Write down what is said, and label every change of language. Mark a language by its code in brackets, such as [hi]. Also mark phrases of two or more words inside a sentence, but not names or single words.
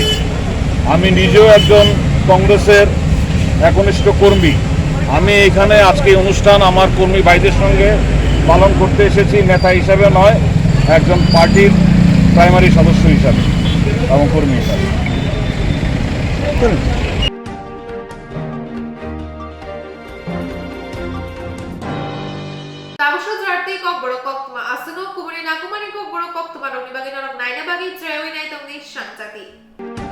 [bn] আমি নিজেও একজন কংগ্রেসের একনিষ্ঠ কর্মী। আমি এখানে আজকে অনুষ্ঠান আমার কর্মী ভাইদের সঙ্গে পালন করতে এসেছি, নেতা হিসাবে নয়, একজন পার্টির প্রাইমারি সদস্য হিসাবে এবং কর্মী হিসাবে। [trp] Kokborok Koktwma asuno kuburi nakumani Kokborok Koktwma rong nibagi norok naina bagi Swrangchati